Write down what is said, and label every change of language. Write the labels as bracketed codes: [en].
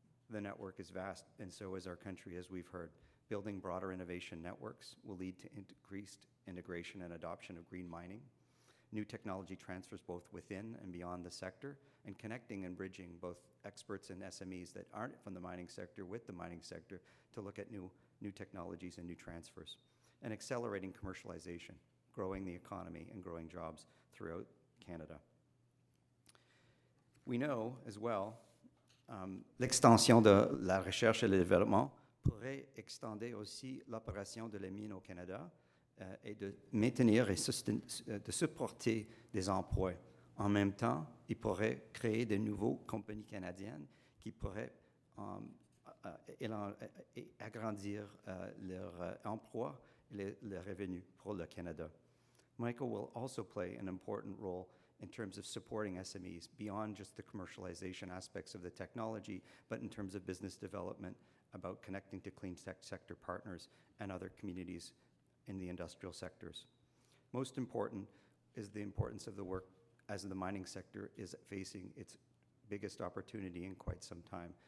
[en] The network is vast, and so is our country, as we've heard. Building broader innovation networks will lead to increased integration and adoption of green mining, new technology transfers both within and beyond the sector, and connecting and bridging both experts and SMEs that aren't from the mining sector with the mining sector to look at new technologies and new transfers, and accelerating commercialization, growing the economy and growing jobs throughout Canada. We know as well [fr] l'extension de la recherche et le développement pourrait extender aussi l'opération de la mine au Canada et de maintenir et de supporter des emplois. En même temps, il pourrait créer de nouvelles compagnies canadiennes qui pourraient agrandir leur emploi et les revenus pour le Canada. [en] Mica will also play an important role in terms of supporting SMEs beyond just the commercialization aspects of the technology, but in terms of business development, about connecting to clean tech sector partners and other communities in the industrial sectors. Most important is the importance of the work as the mining sector is facing its biggest opportunity in quite some time.